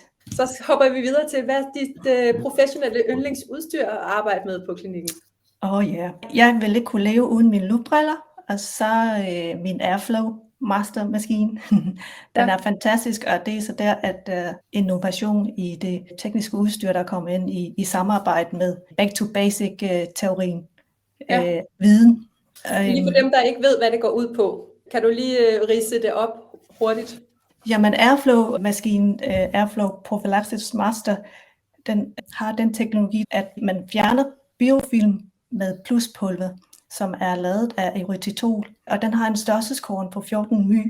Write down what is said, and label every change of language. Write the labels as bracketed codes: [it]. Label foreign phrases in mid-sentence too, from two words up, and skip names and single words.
[da] Så hopper vi videre til, hvad er dit professionelle yndlingsudstyr at arbejde med på klinikken? Ja. Jeg ville ikke kunne leve uden mine lupbriller, og så min Airflow Master-maskine. Den er fantastisk, og det er så der, at innovation i det tekniske udstyr, der kommer ind i samarbejde med [en] back to basic- [da] teorien, viden. Lige for dem, der ikke ved, hvad det går ud på, kan du lige ridse det op hurtigt? Jamen Airflow-maskinen, Airflow Prophylaxis Master, den har den teknologi, at man fjerner biofilm med pluspulver, som er lavet af erythritol, og den har en størrelseskorn på 14 my.